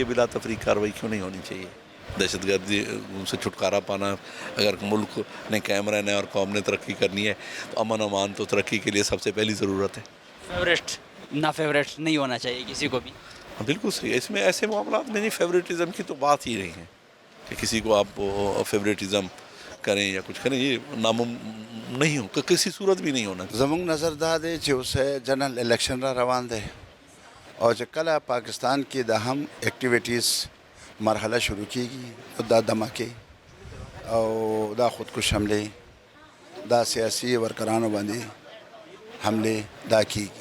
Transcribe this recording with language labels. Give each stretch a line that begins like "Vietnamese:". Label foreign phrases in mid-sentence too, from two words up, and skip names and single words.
Urdu: بلا تفریق کارروائی کیوں نہیں ہونی چاہیے؟ دہشت گردی سے چھٹکارا پانا، اگر ملک نے قائم رہنا ہے اور قوم نے ترقی کرنی ہے تو امن امان تو ترقی کے لیے سب سے پہلی ضرورت ہے. فیوریٹ نا فیوریٹ نہیں ہونا چاہیے کسی کو بھی. بالکل صحیح. اس میں ایسے معاملات میں نہیں، فیوریٹزم کی تو بات ہی نہیں ہے کہ کسی کو آپ فیوریٹزم کریں یا کچھ کریں. یہ نہیں ہو، کسی صورت بھی نہیں ہونا.
Pashto: زموږ نظر دا دی چې اوس
English: general election
Pashto: را روان دی او چې کله پاکستان کې د هم ایکټیویټیز مرحله شروع کیږي، دا دماکې او دا خودکش حملې، دا سیاسي ورکرانو باندې حملې دا کیږي.